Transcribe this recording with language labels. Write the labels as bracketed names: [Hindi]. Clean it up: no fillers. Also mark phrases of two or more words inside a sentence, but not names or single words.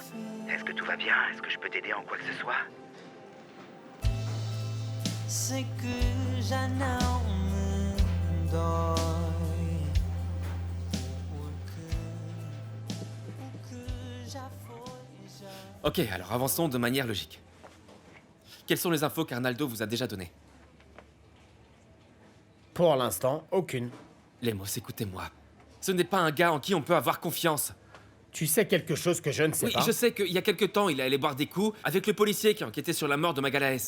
[French] Est-ce que tout va bien? Est-ce que je peux t'aider en quoi que ce soit? [Portuguese] Sei que já não me dói, porque o que já foi já. [French] Ok, alors avançons de manière logique. Quelles sont les infos qu'Arnaldo vous a déjà données? Pour l'instant, aucune. Lemos, écoutez-moi. Ce n'est pas un gars en qui on peut avoir confiance. Tu sais quelque chose que je ne sais Oui, pas? je sais qu'il y a quelque temps, il est allé boire des coups avec le policier qui enquêtait sur la mort de Magalaes.